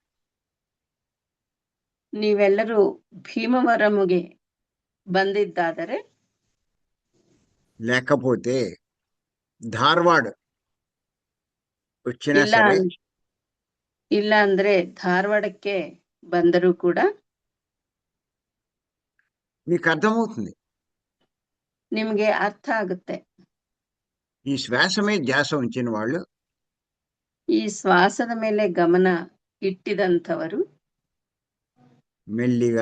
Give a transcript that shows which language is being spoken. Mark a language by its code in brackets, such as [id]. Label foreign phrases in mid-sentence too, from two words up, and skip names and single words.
[kn] ನೀವೆಲ್ಲರೂ ಭೀಮವರముಗೆ ಬಂದಿದ್ದಾದರೆ [te] లేకపోతే ధార్వాడ్ వచ్చినా [kn] ಇಲ್ಲ [te] సరే [kn] ಇಲ್ಲ ಅಂದ್ರೆ ಧಾರವಾಡಕ್ಕೆ ಬಂದರೂ ಕೂಡ [te] మీకు అర్థమవుతుంది. [kn] ನಿಮ್ಗೆ ಅರ್ಥ ಆಗುತ್ತೆ. [te] ఈ శ్వాస మీద ధ్యాస ఉంచిన వాళ్ళు [kn] ಈ ಶ್ವಾಸದ ಮೇಲೆ ಗಮನ ಇಟ್ಟಿದಂಥವರು [te] మెల్లిగా